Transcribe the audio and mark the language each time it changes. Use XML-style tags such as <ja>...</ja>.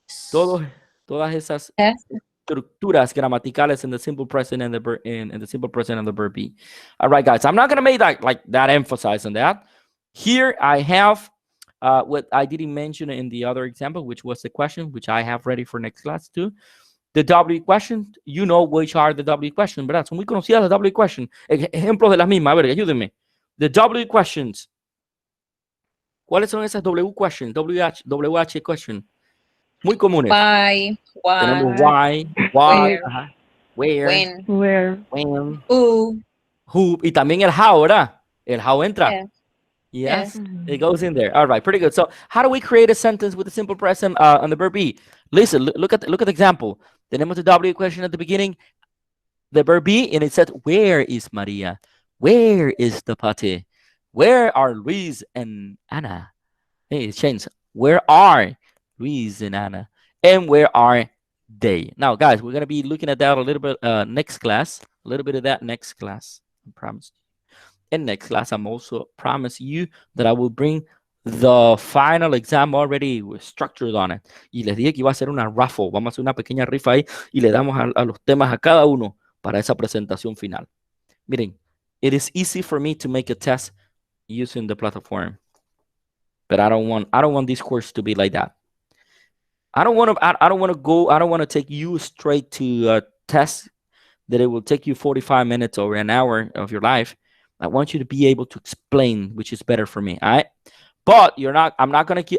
<es>Todas esas estructuras gramaticales</es> <en>in the simple present and the simple present and the verb be. All right, guys. I'm not gonna make that emphasize on that. Here I have what I didn't mention in the other example, which was the question, which I have ready for next class too. The W question, you know which are the W questions,</en> <es>¿verdad? Son muy conocidas las W questions. Ejemplos de las mismas. A ver, ayúdenme. The W questions. ¿Cuáles son esas W questions? WH question. Muy comunes.</es> <en>Why,</en> <es>Tenemos why, what,</es> <en>when, when, who,</en> <es>y también el how, ¿verdad? El how entra.</es> <en>Yes, it goes in there. All right, pretty good. So how do we create a sentence with a simple present on the verb be? Listen, look at the example.</en> <es>Tenemos</es> <en>the W question at the beginning, the verb be, and it said, where is Maria? Where is the party? Where are Luis and Anna? Hey, it's changed. Where are Luis and Anna? And where are they? Now, guys, we're going to be looking at that a little bit next class. A little bit of that next class, I promise. In next class, I'm also promise you that I will bring the final exam already structured on it.</en> <es>Y les dije que iba a ser una raffle. Vamos a hacer una pequeña rifa ahí y le damos a los temas a cada uno para esa presentación final. Miren,</es> <en>it is easy for me to make a test using the platform, but I don't want this course to be like that. I don't want to take you straight to a test that it will take you 45 minutes or an hour of your life. I want you to be able to explain, which is better for me. All right. But you're not. I'm not gonna keep.</en>